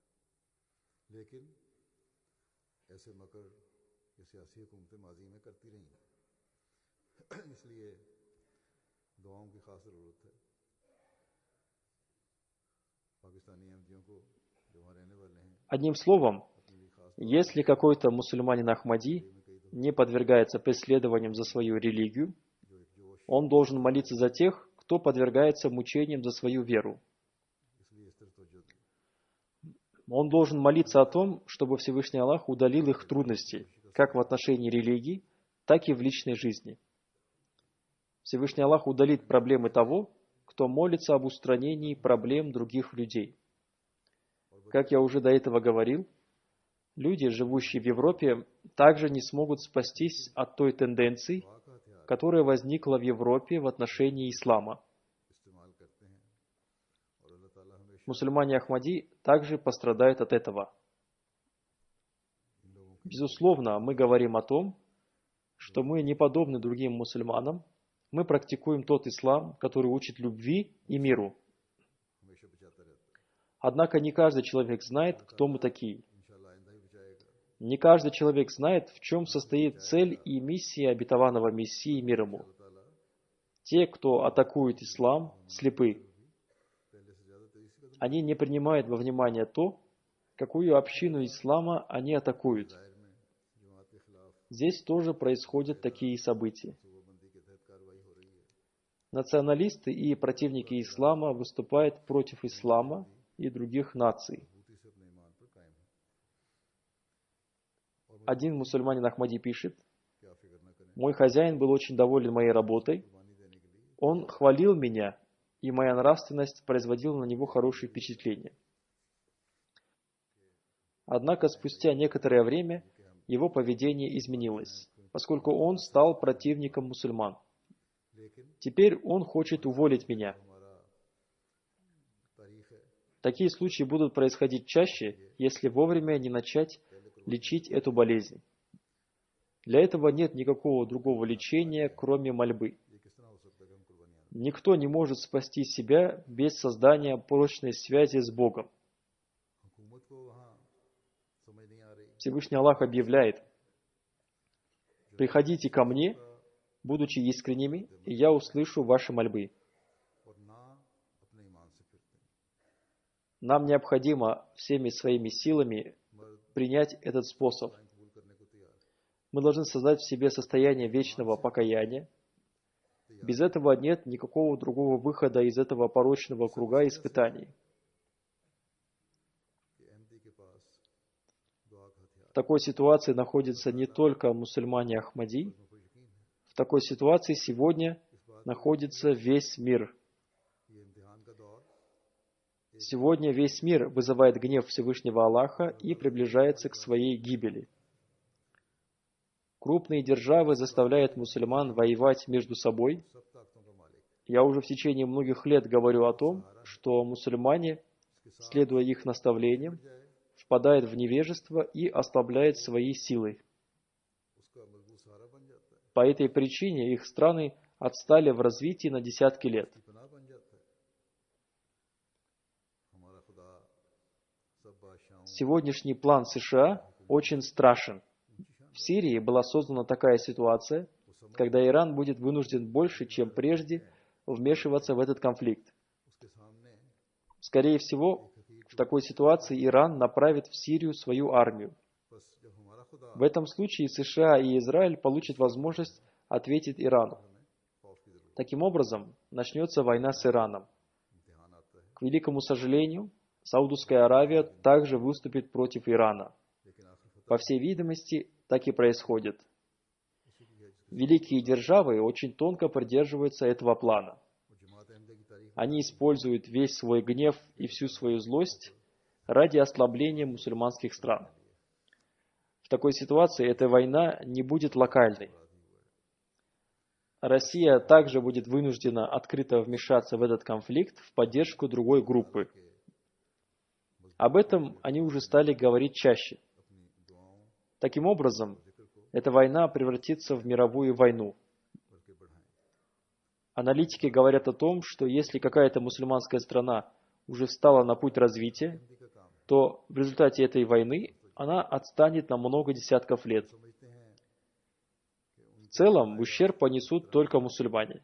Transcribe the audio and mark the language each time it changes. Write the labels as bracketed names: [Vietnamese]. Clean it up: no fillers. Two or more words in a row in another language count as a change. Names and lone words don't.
[Urdu] لیکن ایسے مکر یہ سیاسی حکومتیں ماضی میں کرتی رہی ہیں، اس لیے دعاؤں کی خاص ضرورت ہے. پاکستانی احمدیوں کو جو وہاں رہنے والے ہیں [Russian] Одним словом, [Urdu] اپنے لیے خاص [Russian] если какой-то мусульманин Ахмади не подвергается преследованиям за свою религию, [Urdu] جو ایک جوش, [Russian] он должен молиться за тех, кто подвергается мучениям за свою веру. [Urdu] اس لیے اس طرح توجہ دیں. [Russian] Он должен молиться о том, чтобы Всевышний Аллах удалил их трудности, как в отношении религии, так и в личной жизни. Всевышний Аллах удалит проблемы того, кто молится об устранении проблем других людей. Как я уже до этого говорил, люди, живущие в Европе, также не смогут спастись от той тенденции, [Urdu] دعا کا ہتھیار [Russian] которая возникла в Европе в отношении ислама. [Urdu] استعمال کرتے ہیں اور اللہ تعالیٰ ہمیشہ [Russian] Мусульмане Ахмади также пострадают от этого. [Urdu] ان لوگوں کی [Russian] Безусловно, мы говорим о том, что мы не подобны другим мусульманам, мы практикуем тот ислам, который учит любви и миру. [Urdu] ہمیشہ بچاتا رہتا ہے. [Russian] Однако не каждый человек знает, кто мы такие. [Urdu] ان شاءاللہ آئندہ ہی بچائے گا. [Russian] Не каждый человек знает, в чем состоит цель и миссия обетованного Мессии мир ему. [Urdu] اللہ تعالیٰ [Russian] Те, кто атакует ислам, слепы. [Urdu] پہلے سے زیادہ تیزی سے قدم [Russian] Они не принимают во внимание то, какую общину ислама они атакуют. [Urdu] دائر میں جماعت کے خلاف [Russian] Здесь тоже происходят такие события. [Urdu] صوبہ بندی کے تحت کارروائی ہو رہی ہے. [Russian] Националисты и противники ислама выступают против ислама и других наций. [Urdu] مضبوطی سے اپنے ایمان پر قائم ہے. [Russian] Один мусульманин Ахмади пишет: [Urdu] کیا فکر نہ کریں, [Russian] «Мой хозяин был очень доволен моей работой. [Urdu] قربانی دینے کے لیے [Russian] Он хвалил меня, и моя нравственность производила на него хорошее впечатление. Однако спустя некоторое время его поведение изменилось, поскольку он стал противником мусульман. [Urdu] लेकिन [Russian] Теперь он хочет уволить меня. [Urdu] ہمارا تاریخ ہے [Russian] Такие случаи будут происходить чаще, если вовремя не начать лечить эту болезнь. Для этого нет никакого другого лечения, кроме мольбы. [Urdu] یہ کس طرح ہو سکتا ہے کہ ہم قربانیاں [Russian] Никто не может спасти себя без создания прочной связи с Богом. [Urdu] حکومت کو وہاں سمجھ نہیں آ رہی. [Russian] Всевышний Аллах объявляет: «Приходите ко мне, будучи искренними, и я услышу ваши мольбы». [Urdu] اور نہ اپنے ایمان سے پھرتے ہیں. [Russian] Нам необходимо всеми своими силами [Urdu] मर्द [Russian] принять этот способ. [Urdu] قبول کرنے کو تیار ہے. [Russian] Мы должны создать в себе состояние вечного покаяния. Без этого нет никакого другого выхода из этого порочного круга испытаний. [Urdu] کہ احمدی کے پاس دعا کا ہتھیار [Russian] В такой ситуации находятся не только мусульмане Ахмади, [Urdu] مجھ کو یقین ہے [Russian] в такой ситуации сегодня находится весь мир. [Urdu] یہ امتحان کا دور [Russian] Сегодня весь мир вызывает гнев Всевышнего Аллаха и приближается к своей гибели. Крупные державы заставляют мусульман воевать между собой. [Urdu] سب طاقتوں کا مالک [Russian] Я уже в течение многих лет говорю о том, что мусульмане, следуя их наставлениям, [Urdu] जाए [Russian] впадают в невежество и ослабляют свои силы. [Urdu] اس کا مضبوط سہارا بن جاتا ہے, [Russian] По этой причине их страны отстали в развитии на десятки лет. [Urdu] کی پناہ بن جاتا ہے۔ ہمارا خدا سب بادشاہوں [Russian] Сегодняшний план США очень страшен. В Сирии была создана такая ситуация, когда Иран будет вынужден больше, чем прежде, вмешиваться в этот конфликт. [Urdu] اس کے سامنے [Russian] Скорее всего, в такой ситуации Иран направит в Сирию свою армию. [Urdu] بس جب ہمارا خدا [Russian] В этом случае США и Израиль получат возможность ответить Ирану. [Urdu] ہمیں خوف کی ضرورت [Russian] Таким образом, начнется война с Ираном. [Urdu] امتحان آتا ہے. [Russian] К великому сожалению, Саудовская Аравия также выступит против Ирана. [Urdu] لیکن آخر فتح [Russian] По всей видимости, так и происходит. [Urdu] اسی کی ہے جس کے [Russian] Великие державы очень тонко придерживаются этого плана. [Urdu] اور جماعت احمد کی تاریخ [Russian] Они используют весь свой гнев и всю свою злость ради ослабления мусульманских стран. В такой ситуации эта война не будет локальной. Россия также будет вынуждена открыто вмешаться в этот конфликт в поддержку другой группы. Об этом они уже стали говорить чаще. [Urdu] اپنی دعاؤں [Russian] Таким образом, [Urdu] ذکر کو [Russian] эта война превратится в мировую войну. [Urdu] بلکہ بڑھائیں. [Russian] Аналитики говорят о том, что если какая-то мусульманская страна уже встала на путь развития, то в результате этой войны она отстанет на много десятков лет. В целом, ущерб понесут только мусульмане.